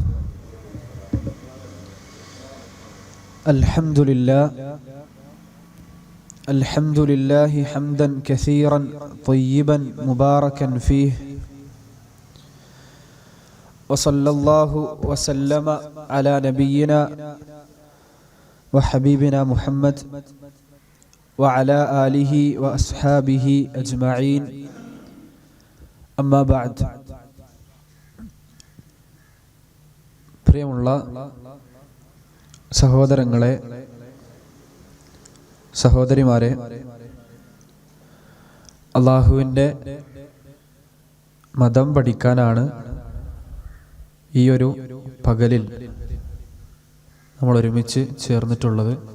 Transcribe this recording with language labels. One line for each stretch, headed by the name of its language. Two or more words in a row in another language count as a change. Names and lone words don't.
Arabic: الحمد لله حمدا كثيرا طيبا مباركا فيه، وصلى الله وسلم على نبينا وحبيبنا محمد وعلى آله وأصحابه أجمعين. أما بعد.
Malayalam: പ്രിയമുള്ള സഹോദരങ്ങളെ, സഹോദരിമാരെ, അള്ളാഹുവിൻ്റെ മതം പഠിക്കാനാണ് ഈ ഒരു പകലിൽ നമ്മൾ ഒരുമിച്ച് ചേർന്നിട്ടുള്ളത്.